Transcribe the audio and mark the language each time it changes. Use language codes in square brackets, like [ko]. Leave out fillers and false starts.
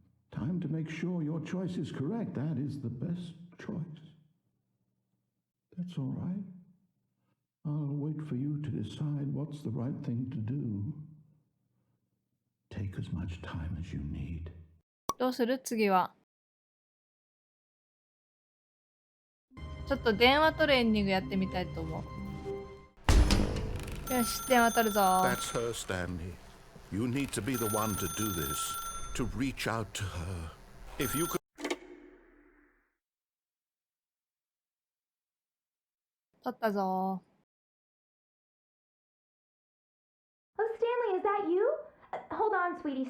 [en] Time to make sure your choice is correct. That is the best choice. That's all right. I'll wait for you to decide what's the right thing to do. Take as much time as you need. [ja] どうする次は。ちょっと電話トレーニングやってみたいと思う。よし、電話取るぞ。 [en] That's her, Stanley. You need to be the one to do this, to reach out to her. If you could. [ja] 取ったぞ。 [en] Oh, Stanley, is that you? Hold on, sweetie.